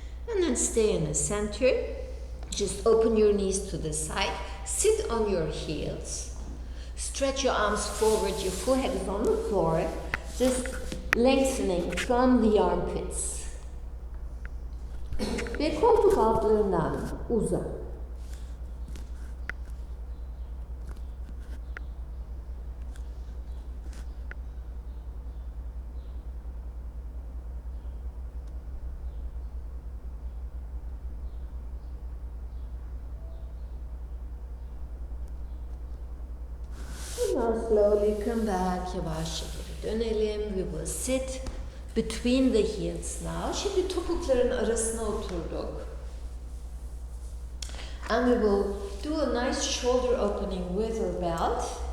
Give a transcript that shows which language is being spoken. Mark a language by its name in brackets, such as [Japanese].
[English] And then stay in the center. Just open your knees to the side. Sit on your heels. Stretch your arms forward. Your forehead is on the floor. Just lengthening from the armpits. [Turkish] Ve koltuk altlarından uzan. [English] Now slowly come back. [Turkish] Yavaşça geri dönelim. [English] We will sit between the heels now. [Turkish] Şimdi topukların arasına oturduk. [English] And we will do a nice shoulder opening with a belt.